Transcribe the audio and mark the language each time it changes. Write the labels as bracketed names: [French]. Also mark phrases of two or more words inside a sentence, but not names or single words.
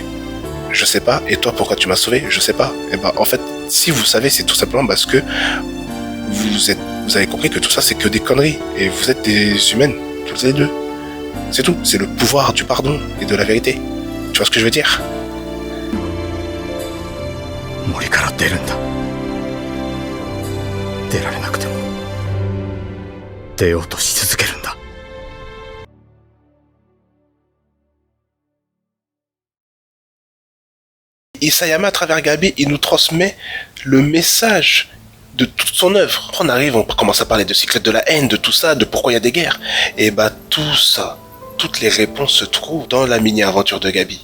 [French] Je sais pas. Et toi, pourquoi tu m'as sauvé? Je sais pas. Et en fait, si vous savez, c'est tout simplement parce que vous avez compris que tout ça, c'est que des conneries. Et vous êtes des humaines, tous les deux. C'est tout. C'est le pouvoir du pardon et de la vérité. Tu vois ce que je veux dire? [Japanese] 森から出るんだ。出られなくても出ようとし続けるんだ。 [French] Isayama, à travers Gabi, il nous transmet le message de toute son œuvre. On arrive, on commence à parler de cycle de la haine, de tout ça, de pourquoi il y a des guerres. Et tout ça, toutes les réponses se trouvent dans la mini-aventure de Gabi.